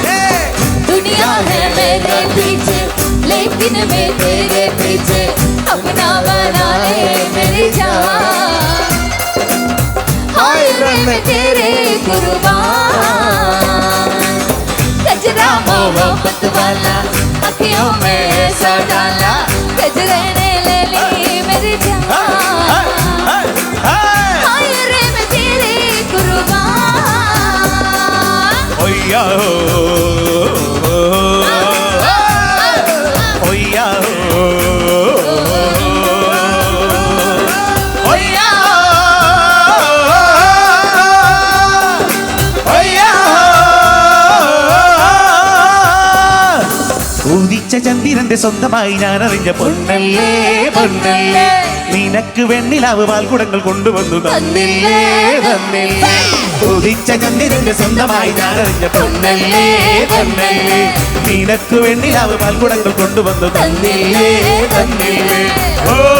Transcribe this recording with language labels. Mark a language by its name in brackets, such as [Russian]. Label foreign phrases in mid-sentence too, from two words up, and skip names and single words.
[Hindi] दुनिया है मेरे पीछे लेकिन मैं तेरे पीछे, अपना बना ले मेरी जान, हाय रे मोहब्बत वाला अखियों में ऐसा डाला गजरे ने ले ली मेरी जान हाय रे मैं तेरी कुर्बान ओया ओया ओया [Malayalam] ഉദിച്ച ചന്ദ്രന്റെ സ്വന്തമായി ഞാൻ അറിഞ്ഞ പൊന്നല്ലേ പൊന്നല്ലേ നിനക്ക് വെണ്ണിലാവ് പാൽക്കുടങ്ങൾ കൊണ്ടുവന്നു തന്നില്ലേ തന്നില്ലേ ഉദിച്ച ചന്ദ്രന്റെ സ്വന്തമായി ഞാൻ അറിഞ്ഞ പൊന്നല്ലേ പൊന്നല്ലേ നിനക്ക് വെണ്ണിലാവ് പാൽക്കുടങ്ങൾ കൊണ്ടുവന്നു തന്നില്ലേ തന്നില്ലേ ഓ